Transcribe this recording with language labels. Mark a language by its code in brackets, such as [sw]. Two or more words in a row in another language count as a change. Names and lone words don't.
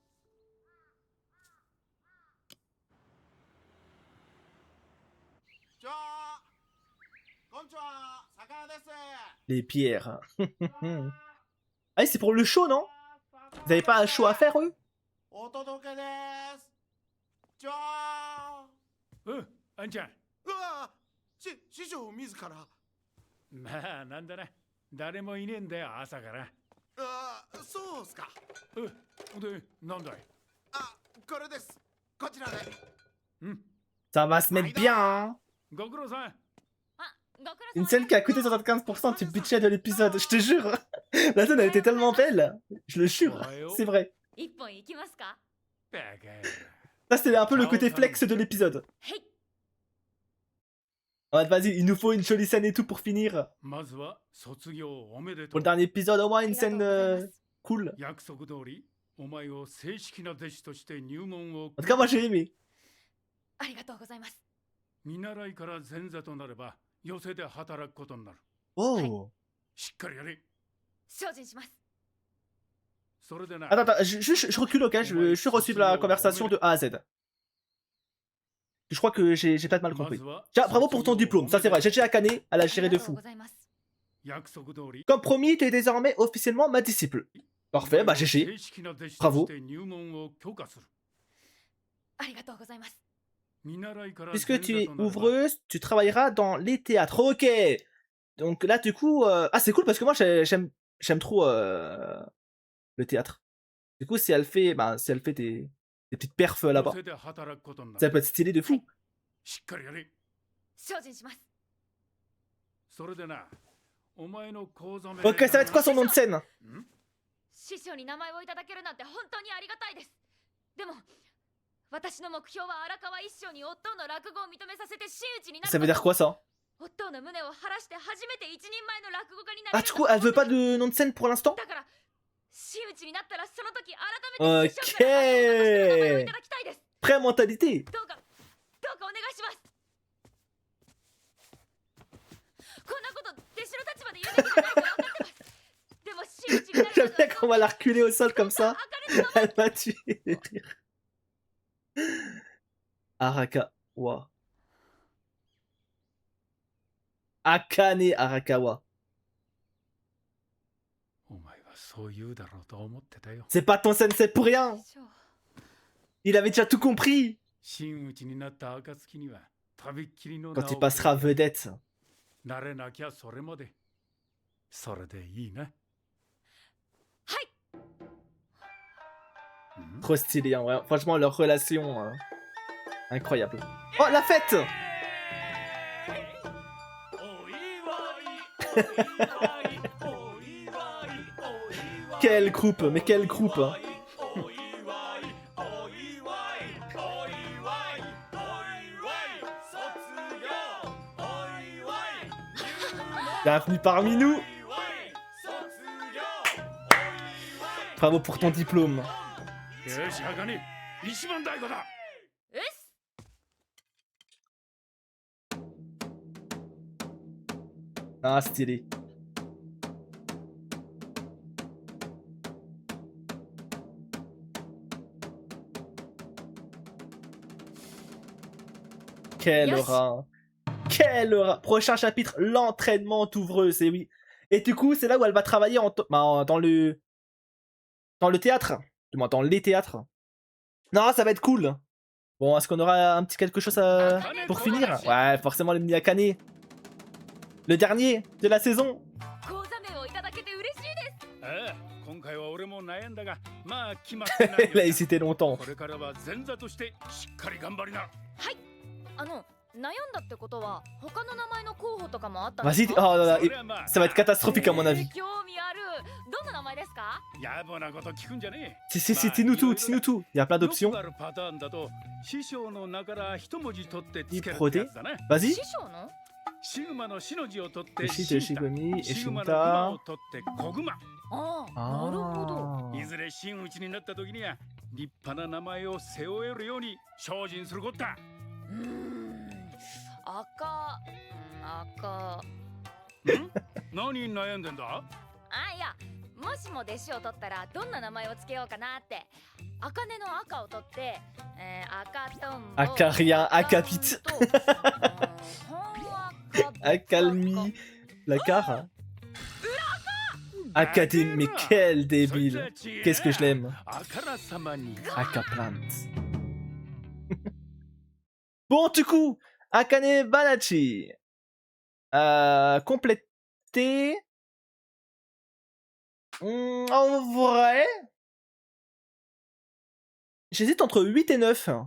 [fr] Les pierres. Ah, c'est pour le show, non? Vous avez pas un show à faire, eux? [ja] あんちゃん。うわ師匠自ら。まあなんだな。誰もいねえんだよ朝から。ああ、そうっすか。で、なんだい。あ、これです。こちらで。 [fr] Ça va se mettre bien, hein. [ja] ご苦労さん。 [fr] Une scène qui a coûté 75% du budget de l'épisode, je te jure. La scène a été tellement belle, je le jure, c'est vrai. Ça c'était un peu le côté flex de l'épisode. Ouais, vas-y, il nous faut une jolie scène et tout pour finir. Pour le dernier épisode, au moins une scène cool. En tout cas, moi j'ai aimé. [ja] ありがとうございます。見習いから前座となれば寄席で働くことになる。 Oh. しっかりやれ。精進します。 [fr] Attends, je recule, ok, je suis reçu la conversation de A à Z. Je crois que j'ai peut-être mal compris. Tiens, bravo pour ton diplôme, ça c'est vrai, Gégé Akane, elle a géré de fou. Comme promis, tu es désormais officiellement ma disciple. Parfait, bah Gégé, bravo. [ja] ありがとうございます。 [fr] Puisque tu es ouvreuse, tu travailleras dans les théâtres. Ok. Donc là, du coup... Ah, c'est cool parce que moi, j'aime trop le théâtre. Du coup, si elle fait des petites perfs là-bas, ça peut être stylé de fou. [ja] 精進します。 [fr] Ok, ça va être quoi son nom de scène? [ja] 師匠に名前をいただけるなんて本当にありがたいです。でも私の目標は荒川一生に夫の落語を認めさせて真打ちになる [fr] Ça veut dire quoi ça? [ja] 夫の胸を晴らして初めて一人前の落語家にな Ah れ [fr] du [ja] る [fr] coup elle veut pas de nom de scène pour l'instant? [ja] だから真打ちになったらその時改めて師匠 [fr] Ok. [ja] から落語家としての名前をいただきたいです [fr] Prêt mentalité. [ja] どうかお願いしますこんなこと弟子の立場で言うべきじゃないと分かってますでも真打ちになる [fr] J'aime bien qu'on va la reculer au sol comme ça. Elle m'a tué de rire. Arakawa. Akane Arakawa. [ja] お前はそう言うだろうと思ってたよ。 [fr] C'est pas ton sensei pour rien. Il avait déjà tout compris [ja] 真打ちになった暁にはとびっきりの [fr] quand il passera vedette. [ja] なれなきゃそれまで。それでいいな。 [fr] Trop stylé, hein, ouais. Franchement, leur relation, incroyable. Oh, la fête! Quel groupe, mais quel groupe! Hein. Bienvenue parmi nous! Bravo pour ton diplôme. [ja] よし、茜、一番太鼓だ。うっす [fr] Ah, stylé. Quelle [en] Yes. [fr] aura! Quelle aura! Prochain chapitre, l'entraînement ouvreuse, c'est oui. Et du coup, c'est là où elle va travailler dans le théâtre. Du moins, dans les théâtres. Non, ça va être cool. Bon, est-ce qu'on aura un petit quelque chose pour finir? Ouais, forcément le mini Akane. Le dernier de la saison. [ja] 講座名をいただけて嬉しいですああ、今回は俺も悩んだが、まあ決まってないよ [fr] Il a hésité longtemps. [ja] これからは前座としてしっかり頑張りな。悩んだってことは他の名前の候補とかもあったんです [fr] Vas-y, [ja] か [fr] oh là là, ça va être catastrophique à mon avis. [ja] 興味あるどんな名前ですか野暮なこと聞くんじゃねえ。 [fr] C'est Tinutu, Tinutu. Il y a plein [ja] よ [fr] d'options. [ja] くあるパターンだと、師匠の名から一文字取ってつける [fr] Pro [ja] って D. やつだな。 [fr] Vas-y. [ja] 師匠のシグマのシの字を取って Eshi de シンタ [fr] Shigumi, [ja] シグマの馬 [fr] Eshinta. [ja] を取って小熊。ああなるほど Ah. いずれ真打ちになった時には立派な名前を背負えるように精進することだ。赤何悩んでんだ？いやもしも弟子を取ったらどんな名前をつけようかなって茜の赤を取って、赤とんぼ [fr] Acarien, Acapite. [ja] 本赤 [fr] Accalmie. La cara. Académie, mais quel débile. Qu'est-ce que je l'aime. [ja] あからさまに。 [fr] Acaplant. Bon, du coup, Akane Banachi. Complété. En vrai, j'hésite entre 8 et 9.